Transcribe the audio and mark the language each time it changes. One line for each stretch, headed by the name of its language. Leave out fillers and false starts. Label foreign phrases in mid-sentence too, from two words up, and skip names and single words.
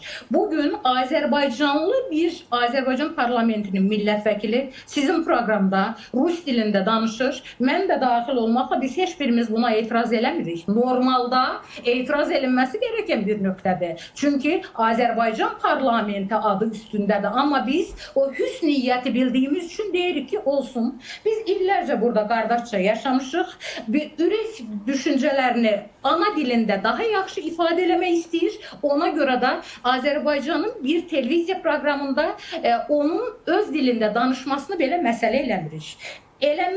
Turkish: Bugün Azerbaycanlı bir Azerbaycan parlamentinin milletvekili sizin programda Rus dilinde danışır. Ben de dahil olmakla biz hiçbirimiz buna itiraz eləmirik. Normalda itiraz edilmesi gereken bir nöqtədir. Çünkü Azerbaycan parlamenti adı üstündedir. Ama biz o hüsn niyyəti bildiğimiz için deyirik ki olsun.
Azerbaijani: Biz illerce burada qardaşca yaşamışıq. Bir ürək düşüncələrini ana dilində daha yaxşı ifadə eləmək istəyir. Ona görə də Azərbaycanın bir televiziya proqramında onun öz dilində danışmasını belə məsələ eləmirik. Elənməlidir, elənməməlidir.